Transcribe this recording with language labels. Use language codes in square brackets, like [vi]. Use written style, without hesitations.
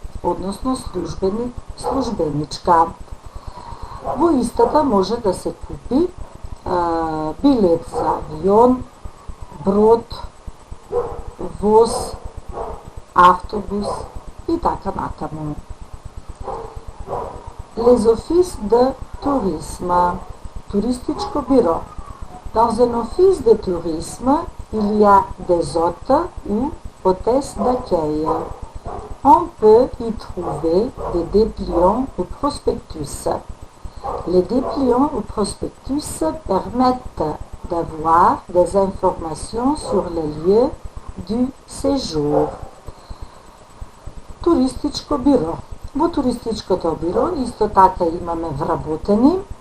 [mk] односно службеничка. Во истата може да се купи билет за авион, брод, воз, автобус и така натаму. [fr] Les offices de tourisme, [mk] туристичко бюро. [fr] Dans un office de tourisme, il y a des hôtes ou hôtesses d'accueil. On peut y trouver des dépliants ou prospectus. Les dépliants ou prospectus permettent d'avoir des informations sur les lieux du séjour. [mk] Туристичко бюро. Во туристичкото бюро исто така имаме вработени.